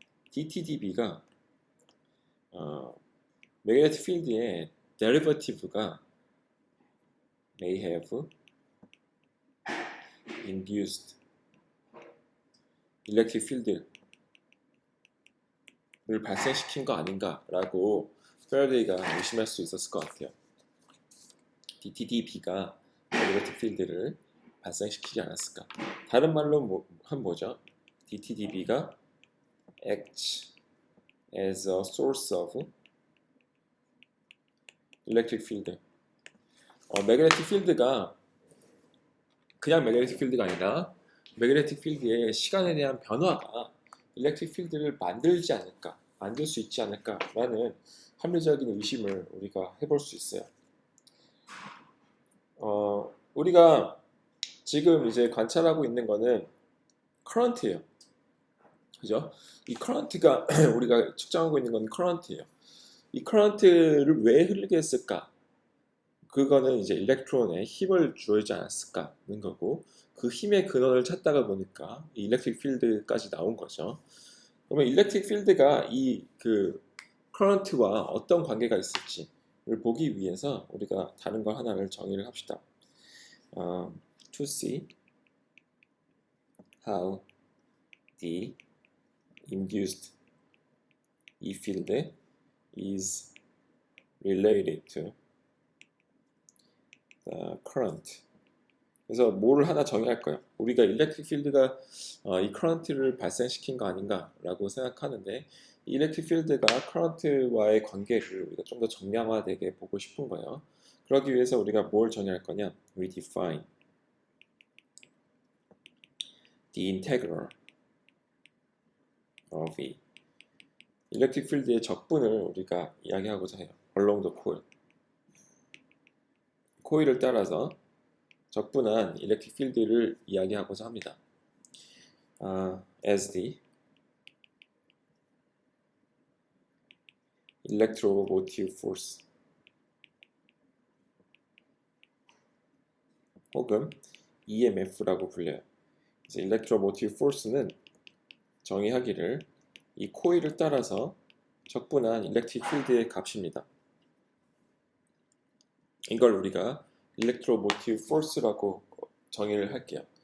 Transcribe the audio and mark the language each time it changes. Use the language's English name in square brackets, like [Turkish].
[Korean] DTDB가 매그네틱 필드의 데리버티브가 [English] may have induced electric field [Korean] 를 발생시킨 거 아닌가라고 패러데이가 의심할 수 있었을 것 같아요. DTDB가 매그네틱 필드를 발생시키지 않았을까? 다른 말로 한 뭐죠? [English] DTDB가 acts as a source of [Korean] 일렉트릭 필드. 매그네틱 필드가 그냥 매그네틱 필드가 아니라 매그네틱 필드의 시간에 대한 변화가 일렉트릭 필드를 만들지 않을까, 만들 수 있지 않을까라는 합리적인 의심을 우리가 해볼 수 있어요. 우리가 지금 이제 관찰하고 있는 거는 커런트예요. 그죠? 이 커런트가 우리가 측정하고 있는 건 커런트예요. 이 커런트를 왜 흐르게 했을까? 그거는 이제 일렉트론에 힘을 주어지지 않았을까는 거고, 그 힘의 근원을 찾다가 보니까 이 일렉트릭 필드까지 나온 거죠. 그러면 일렉트릭 필드가 이 그 커런트와 어떤 관계가 있을지를 보기 위해서 우리가 다른 거 하나를 정의를 합시다. [English] To see how the induced E field is related to the current. [Korean] 그래서 뭐를 하나 정의할 거예요. 우리가 일렉트릭 필드가 이 커런트를 발생시킨 거 아닌가라고 생각하는데, 이 일렉트릭 필드가 커런트와의 관계를 우리가 좀 더 정량화되게 보고 싶은 거예요. 그러기 위해서 우리가 뭘 정의할 거냐? [English] We define the integral of E. [Korean] 일렉트릭 필드의 적분을 우리가 이야기하고자 해요. [English] along the coil. [Korean] 코일을 따라서 적분한 일렉트릭 필드를 이야기하고자 합니다. [English] as the electromotive force [Korean] 혹은 EMF라고 불려요. 그래서 electromotive force는 정의하기를 이 코일을 따라서 적분한 일렉트릭 필드의 값입니다. 이걸 우리가 electromotive force라고 정의를 할게요.